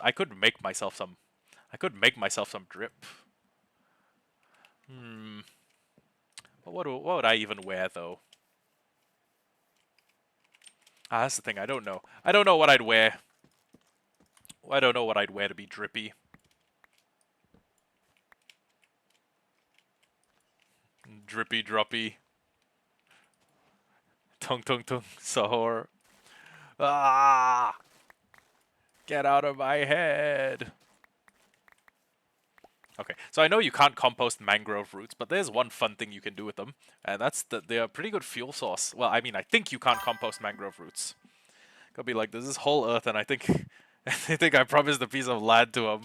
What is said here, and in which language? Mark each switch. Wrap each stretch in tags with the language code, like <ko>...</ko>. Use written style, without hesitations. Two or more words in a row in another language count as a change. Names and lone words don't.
<en>I could make myself some drip. But what would I even wear though? That's the thing. I don't know. I don't know what I'd wear. I don't know what I'd wear to be drippy. Drippy droppy. Tung tung tung. Sahur. Ah! Get out of my head. Okay, so I know you can't compost mangrove roots, but there's one fun thing you can do with them, and that's that they're a pretty good fuel source. Well, I mean, I think you can't compost mangrove roots. Could be like, there's this whole earth, and I think, I think I promised a piece of land to them.</en>